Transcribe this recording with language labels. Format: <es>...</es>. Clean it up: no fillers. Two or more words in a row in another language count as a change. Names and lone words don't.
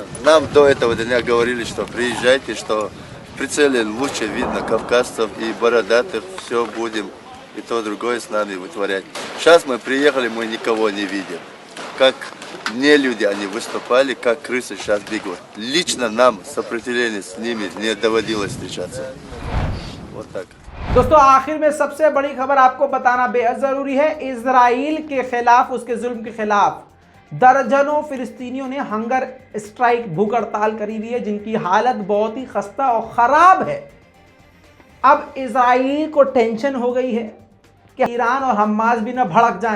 <ru>Нам до этого дня говорили, что приезжайте, что в прицеле лучше видно кавказцев и бородатых, все будем и то другое с нами вытворять. Сейчас мы приехали, мы никого не видим. Как не люди они выступали, как крысы сейчас бегут. Лично нам сопротивление с ними не доводилось встречаться. Вот так.</ru> <hi>दोस्तों, आखिर में सबसे बड़ी खबर आपको बताना बेहद जरूरी है। इजराइल के खिलाफ, उसके जुल्म के खिलाफ दर्जनों फिलिस्तीनियों ने हंगर स्ट्राइक, भूख हड़ताल करी हुई है, जिनकी हालत बहुत ही खस्ता और खराब है। अब इजराइल को टेंशन हो गई है कि ईरान और हमास भी ना भड़क जाएं।</hi>